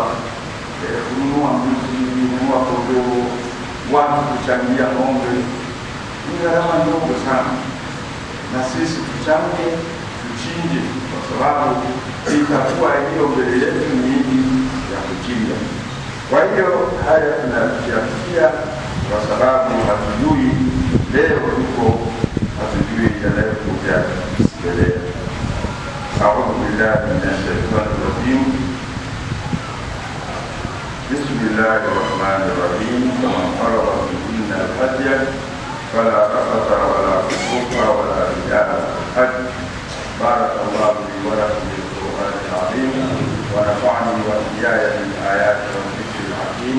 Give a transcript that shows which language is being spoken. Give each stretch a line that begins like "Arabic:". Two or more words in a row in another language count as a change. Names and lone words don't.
Swahili: Kununua mbuzi, kununua kondoo, watu kuchangia ng'ombe ni gharama ndogo sana, na sisi tuchange, tuchinje, kwa sababu itakuwa hiyo mbele yetu ni hii ya kuchinja. Kwa hiyo haya tunayafikia kwa sababu hatujui leo tuko, hatujui yanayokuja mbele.
Arabic: أعوذ بالله من الشيطان الرجيم. بسم الله الرحمن الرحيم. فمن فرض فيهن الحج فلا رفث ولا فسوق ولا رجال الحج. بارك الله لي ولكم بالقرآن العظيم ونفعني وإياي بالآيات والذكر الحكيم.